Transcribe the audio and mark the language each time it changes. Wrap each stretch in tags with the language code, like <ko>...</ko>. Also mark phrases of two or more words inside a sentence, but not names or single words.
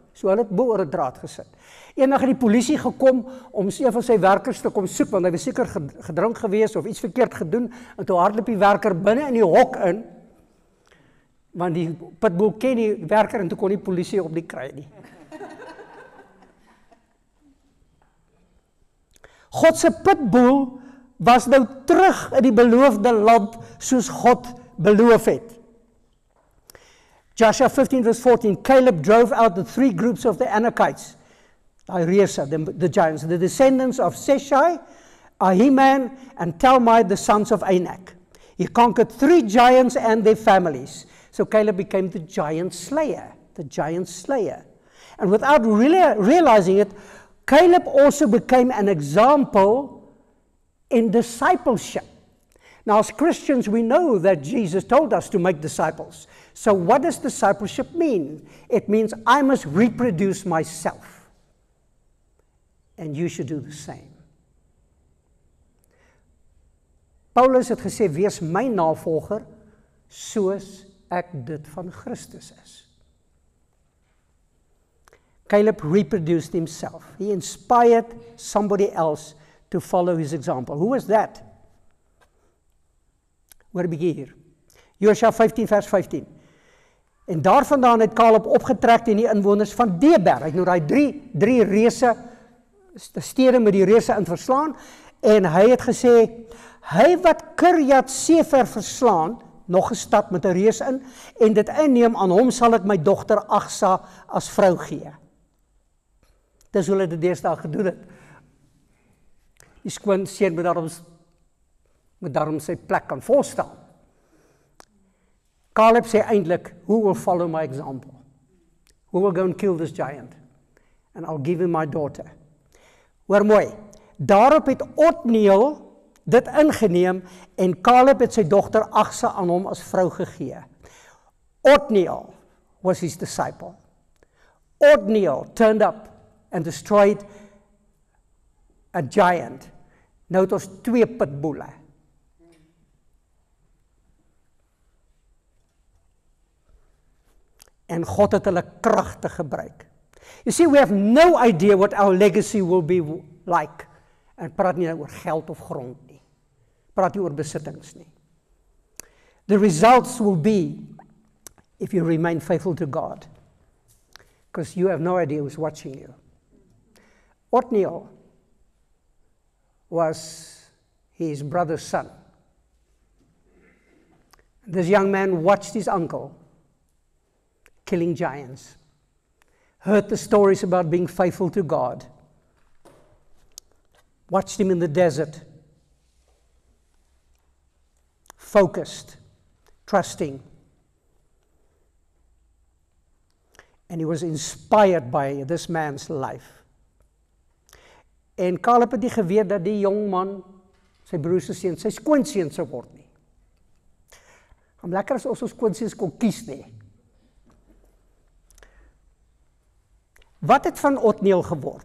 <af>So hulle het bo-oor 'n draad gesit. Eendag het die polisie gekom om een van sy werkers te kom soek, want hy was seker gedrink gewees of iets verkeerd gedoen, en toe hardloop die werker binne in die hok in, want die pitbull ken die werker en toe kon die polisie op die kry nie. God se pitbull was nou terug in die beloofde land soos God beloof het.</af> <en>Joshua 15 verse 14, Caleb drove out the 3 groups of the Anakites, the giants, the descendants of Sheshai, Ahiman, and Talmai, the sons of Anak. He conquered 3 giants and their families. So Caleb became the giant slayer. And without really realizing it, Caleb also became an example in discipleship. Now, as Christians, we know that Jesus told us to make disciples. So what does discipleship mean? It means I must reproduce myself. And you should do the same.</en> <af>Paulus het gesê, wees my navolger, soos ek dit van Christus is.</af> <en>Caleb reproduced himself. He inspired somebody else to follow his example. Who was that?</en> <af>Hoor 'n bietjie hier. Joshua 15 vers 15. En daarvandaan het Caleb opgetrek teen die inwoners van Deber. Hy het nou daai drie reuse stede met die reuse in verslaan en hy het gesê, hy wat Kirjat Sefer verslaan, nog 'n stad met 'n reus in, en dit inneem, aan hom sal ek my dogter Agsa as vrou gee. Dis hoe hulle dit deesdae gedoen het. Die skoonseun moet daarom sy plek kan volstaan. Caleb sê eintlik,</af> <en>who will follow my example? Who will go and kill this giant? And I'll give him my daughter.</en> <af>Hoor mooi, daarop het Othniel dit ingeneem en Caleb het sy dogter Achsa aan hom as vrou gegee.</af> <en>Othniel was his disciple. Othniel turned up and destroyed a giant.</en> <af>Nou het ons 2 pitboele. En God het hulle kragtig gebruik.</af> <en>You see, we have no idea what our legacy will be like.</en> <af>En praat nie oor geld of grond nie. Praat nie oor besittings nie.</af> <en>The results will be if you remain faithful to God. Because you have no idea who's watching you. Othniel was his brother's son. This young man watched his uncle killing giants, heard the stories about being faithful to God, watched him in the desert, focused, trusting, and he was inspired by this man's life.</en> <af>En Caleb het nie geweet dat die jong man, sy broer se seun, sy skoonseun sou word nie. Hom lekker as ons skoonseuns kon kies nie. Wat het van Othniel geword?</af>